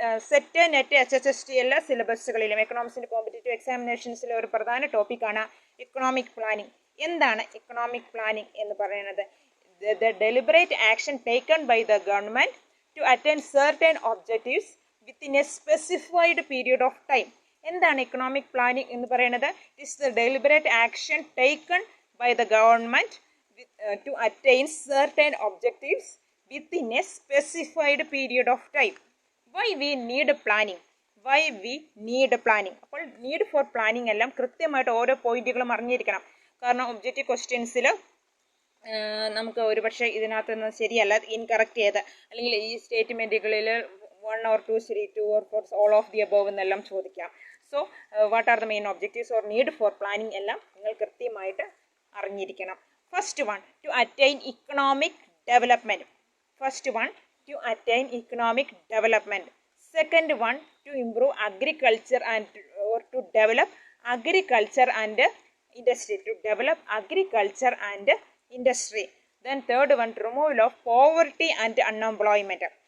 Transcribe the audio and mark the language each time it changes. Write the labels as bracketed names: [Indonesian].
[Malayalam] Set, net, HSST എല്ലാ സിലബസുകളിലും എക്കണോമിക്സിൻ്റെ competitive എക്സാമിനേഷൻസിലെ ഒരു പ്രധാന ടോപ്പിക്കാണ് ഇക്കണോമിക് പ്ലാനിങ്. എന്താണ് ഇക്കണോമിക് പ്ലാനിങ് എന്ന് പറയുന്നത്? [English] The deliberate action taken by the government to attain certain objectives within a specified period of time. [Malayalam] എന്താണ് economic planning എന്ന് പറയുന്നത്? [English] It's the deliberate action taken by the government to attain certain objectives within a specified period of time. Why we need planning? Why we need planning? [Malayalam] അപ്പോൾ need for planning എല്ലാം കൃത്യമായിട്ട് ഓരോ പോയിന്റുകളും അറിഞ്ഞിരിക്കണം. കാരണം objective ക്വസ്റ്റ്യൻസിൽ നമുക്ക് ഒരുപക്ഷെ ഇതിനകത്ത് നിന്ന് ശരിയല്ല, ഇൻകറക്റ്റ് ചെയ്ത് അല്ലെങ്കിൽ ഈ സ്റ്റേറ്റ്മെൻറ്റുകളിൽ 1 or 2 ശരി, 2 or 4 [English] all of the above [Malayalam] എന്നെല്ലാം ചോദിക്കാം. [English] so what are the main objectives or need for planning [Malayalam] എല്ലാം നിങ്ങൾ കൃത്യമായിട്ട് അറിഞ്ഞിരിക്കണം. [English] First one, to attain economic development. First one, to attain economic development. Second one, to improve agriculture and or to develop agriculture and industry. To develop agriculture and industry. Then third one, removal of poverty and unemployment.